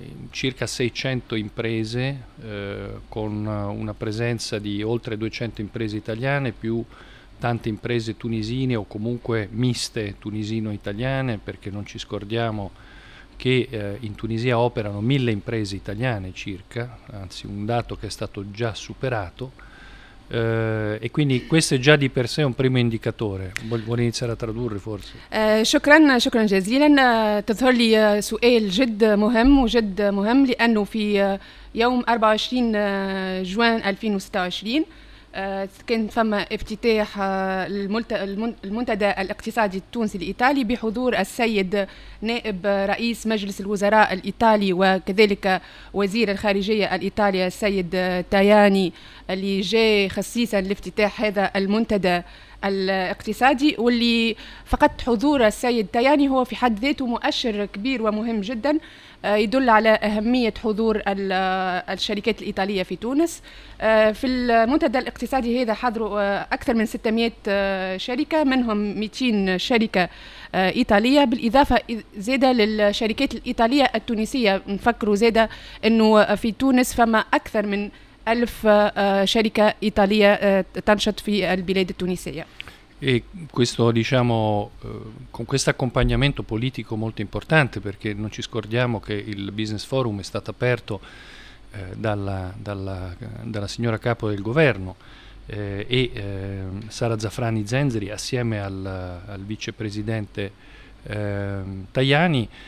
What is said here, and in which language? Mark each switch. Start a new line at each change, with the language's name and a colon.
Italian: circa 600 imprese con una presenza di oltre 200 imprese italiane più tante imprese tunisine o comunque miste tunisino-italiane, perché non ci scordiamo che in Tunisia operano 1000 imprese italiane circa, anzi un dato che è stato già superato. E quindi questo è già di per sé un primo indicatore. Vuole iniziare a tradurre forse?
Arabic: شكرا جزيلا. تظهر لي سؤال جد مهم وجد مهم، لأنه في يوم 24 جوان 2026 كان فما افتتاح المنتدى الاقتصادي التونسي الإيطالي بحضور السيد نائب رئيس مجلس الوزراء الإيطالي وكذلك وزير الخارجية الإيطالية السيد تاياني، اللي جاء خصيصا لافتتاح هذا المنتدى الاقتصادي، واللي فقط حضور السيد تاياني هو في حد ذاته مؤشر كبير ومهم جدا، يدل على أهمية حضور الشركات الإيطالية في تونس. في المنتدى الاقتصادي هذا حضروا أكثر من 600 شركة، منهم 200 شركة إيطالية، بالإضافة زادة للشركات الإيطالية التونسية. نفكروا زادة أنه في تونس فما أكثر من 1000 شركة إيطالية تنشط في البلاد التونسية.
Italian: E questo, diciamo, con questo accompagnamento politico molto importante, perché non ci scordiamo che il Business Forum è stato aperto dalla signora capo del governo e Sara Zafrani Zenzeri assieme al vicepresidente Tajani.